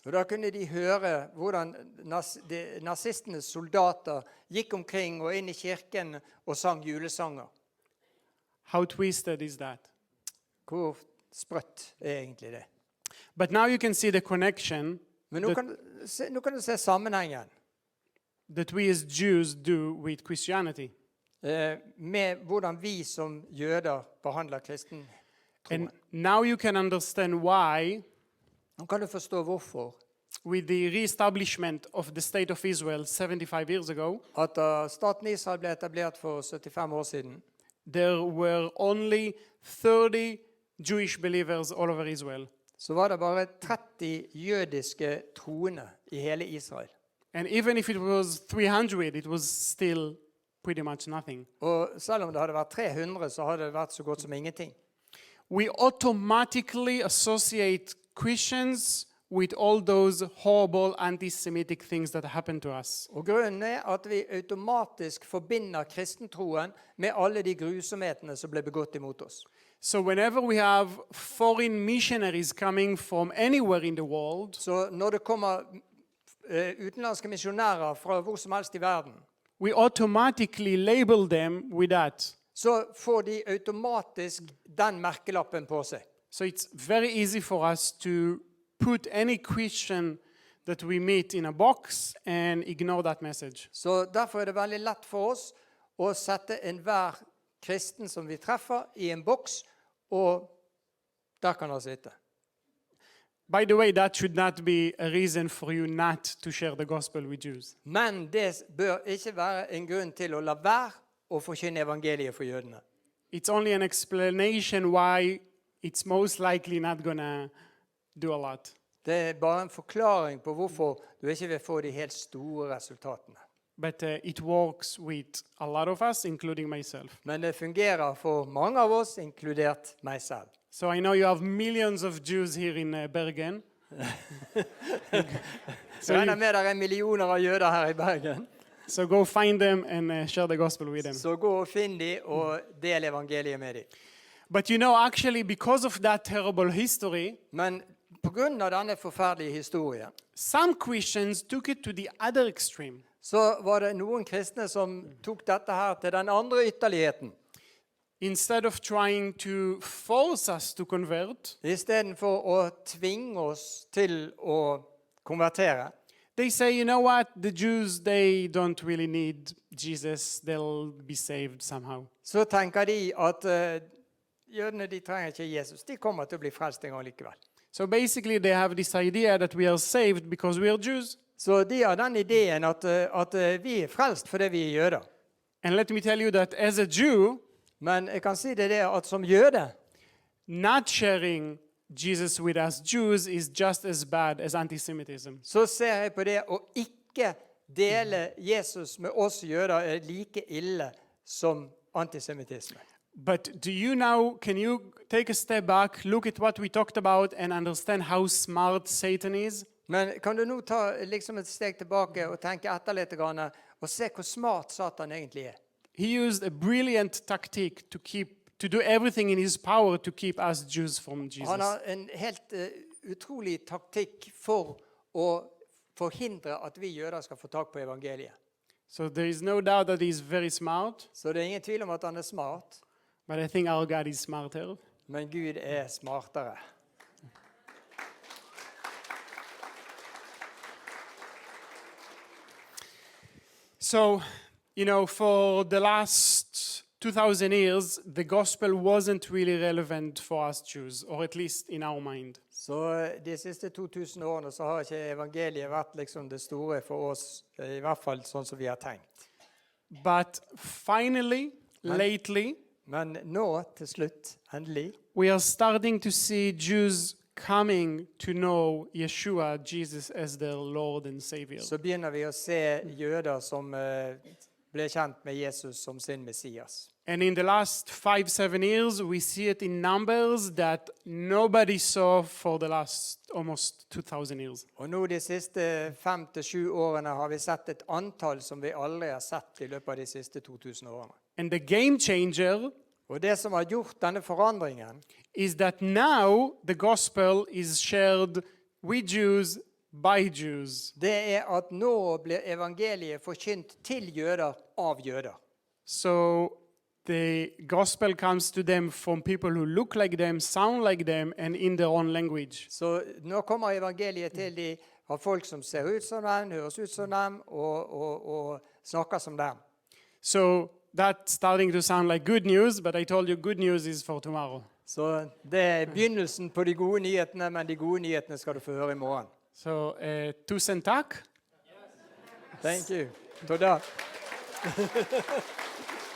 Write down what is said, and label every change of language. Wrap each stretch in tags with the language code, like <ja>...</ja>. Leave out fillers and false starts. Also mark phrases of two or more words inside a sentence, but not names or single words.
<no>Og da kunne de høre hvordan nazistenes soldater gikk omkring og inn i kirken og sang julesanger.</no> <en>How twisted is that?</en> <no>Hvor sprøtt er egentlig det?</no> <en>But now you can see the connection</en> <no>Men nå kan du se sammenhengen</no> <en>that we as Jews do with Christianity.</en> <no>Med hvordan vi som jøder behandler kristen</no> <en>And</en> <no>troen.</no> <en>now you can understand why,</en> <no>Nå kan du forstå hvorfor</no> <en>with the re-establishment of the state of Israel 75 years ago,</en> <no>at da staten Israel ble etablert for 75 år siden,</no> <en>there were only 30 Jewish believers all over Israel.</en> <no>så var det bare 30 jødiske troende i hele Israel.</no> <en>And even if it was 300, it was still pretty much nothing.</en> <no>Og selv om det hadde vært 300, så hadde det vært så godt som ingenting.</no> <en>We automatically associate Christians with all those horrible anti-Semitic things that happened to us.</en> <no>Og grunnen er at vi automatisk forbinder kristentroen med alle de grusomhetene som ble begått imot oss.</no> <en>So whenever we have foreign missionaries coming from anywhere in the world,</en> <no>Så når det kommer utenlandske misjonærer fra hvor som helst i verden,</no> <en>we automatically label them with that.</en> <no>så får de automatisk den merkelappen på seg.</no> <en>So it's very easy for us to put any Christian that we meet in a box and ignore that message.</en> <no>Så derfor er det veldig lett for oss å sette enhver kristen som vi treffer i en boks, og der kan han sitte.</no> <en>By the way, that should not be a reason for you not to share the gospel with Jews.</en> <no>Men det bør ikke være en grunn til å la være å forkynne evangeliet for jødene.</no> <en>It's only an explanation why it's most likely not going to do a lot.</en> <no>Det er bare en forklaring på hvorfor du ikke vil få de helt store resultatene.</no> <en>But it works with a lot of us, including myself.</en> <no>Men det fungerer for mange av oss, inkludert meg selv.</no> <en>So I know you have millions of Jews here in Bergen.</en> <no>Så jeg regner med det er millioner av jøder her i Bergen.</no> <en>So go find them and share the gospel with them.</en> <no>Så gå og finn de og del evangeliet med de.</no> <en>But you know, actually, because of that terrible history,</en> <no>Men på grunn av denne forferdelige historien,</no> <en>some Christians took it to the other extreme.</en> <no>så var det noen kristne som tok dette her til den andre ytterligheten.</no> <en>Instead of trying to force us to convert,</en> <no>I stedet for å tvinge oss til å konvertere,</no> <en>they say, you know what, the Jews, they don't really need Jesus. They'll be saved somehow.</en> <no>så tenker de at jødene de trenger ikke Jesus. De kommer til å bli frelst en gang likevel.</no> <en>So basically, they have this idea that we are saved because we are Jews.</en> <no>Så de har den ideen at vi er frelst fordi vi er jøder.</no> <en>And let me tell you that as a Jew,</en> <no>Men jeg kan si det at som jøde,</no> <en>not sharing Jesus with us Jews is just as bad as anti-Semitism.</en> <no>så ser jeg på det å ikke dele Jesus med oss jøder er like ille som antisemittisme.</no> <en>But do you now, can you take a step back, look at what we talked about and understand how smart Satan is?</en> <no>Men kan du nå ta liksom et steg tilbake og tenke etter litt grann, og se hvor smart Satan egentlig er?</no> <en>He used a brilliant tactic to do everything in his power to keep us Jews from Jesus.</en> <no>Han har en helt utrolig taktikk for å forhindre at vi jøder skal få tak på evangeliet.</no> <en>So there is no doubt that he's very smart,</en> <no>Så det er ingen tvil om at han er smart,</no> <en>but I think our God is smarter.</en> <no>men Gud er smartere.</no> <en>So, you know, for the last 2,000 years, the gospel wasn't really relevant for us Jews, or at least in our mind.</en> <no>Så de siste 2000 årene så har ikke evangeliet vært liksom det store for oss, i hvert fall sånn som vi har tenkt.</no> <en>But finally, lately,</en> <no>Men nå, til slutt, endelig,</no> <en>we are starting to see Jews coming to know Yeshua, Jesus, as their Lord and Savior.</en> <no>så begynner vi å se jøder som ble kjent med Jesus som sin Messias.</no> <en>And in the last 5-7 years, we see it in numbers that nobody saw for the last almost 2,000 years.</en> <no>Og nå de siste 5 til 7 årene har vi sett et antall som vi aldri har sett i løpet av de siste 2000 årene.</no> <en>And the game changer</en> <no>Og det som har gjort denne forandringen,</no> <en>is that now the gospel is shared with Jews by Jews.</en> <no>det er at nå blir evangeliet forkynt til jøder av jøder.</no> <en>So the gospel comes to them from people who look like them, sound like them, and in their own language.</en> <no>Så nå kommer evangeliet til de av folk som ser ut som dem, høres ut som dem og snakker som dem.</no> <en>So that's starting to sound like good news, but I told you good news is for tomorrow.</en> <no>Så det er begynnelsen på de gode nyhetene, men de gode nyhetene skal du få høre i morgen. So tusen takk.</no> <en>Thank you. Toda.</en>